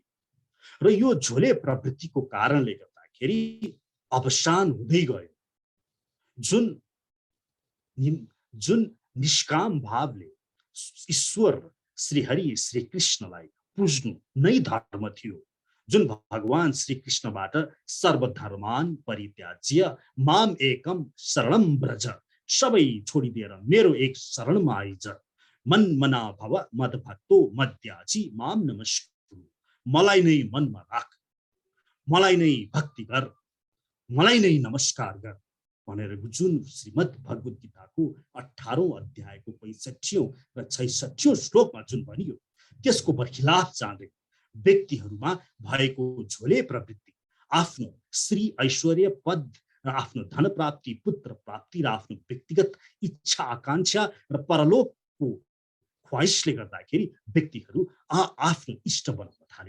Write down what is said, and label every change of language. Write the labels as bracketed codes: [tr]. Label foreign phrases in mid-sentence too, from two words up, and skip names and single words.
[ne] र यो झोले प्रवृत्तिको कारणले गर्दाखेरि अवसान हुँदै गयो। जुन निष्काम भावले ईश्वर श्रीहरि श्रीकृष्णलाई पुज्नु नै धर्म थियो, जुन भगवान श्रीकृष्णबाट [sa] सर्वधर्मान परित्याज्य माम एकम शरणम व्रज, [ne] सबै छोडिदिएर मेरो एक शरणमा आइज, [sa] मन मना भव मद भक्तो मद्याजी माम नमस्कुरु, [ne] मलाई नै मनमा राख, मलाई नै भक्ति गर, मलाई नै नमस्कार गर भनेर जुन श्रीमद् भगवत गीताको 18औं अध्यायको 65औं र 66औं श्लोकमा जुन भनियो त्यसको बर्खिलाफ जाँदै व्यक्तिहरूमा भएको झोले प्रवृत्ति आफ्नो श्री ऐश्वर्य पद र आफ्नो धन प्राप्ति पुत्र प्राप्ति र आफ्नो व्यक्तिगत इच्छा आकांक्षा र परलोकको ख्वाइसले गर्दाखेरि व्यक्तिहरू आफ्नो इष्ट बनाउन थाले।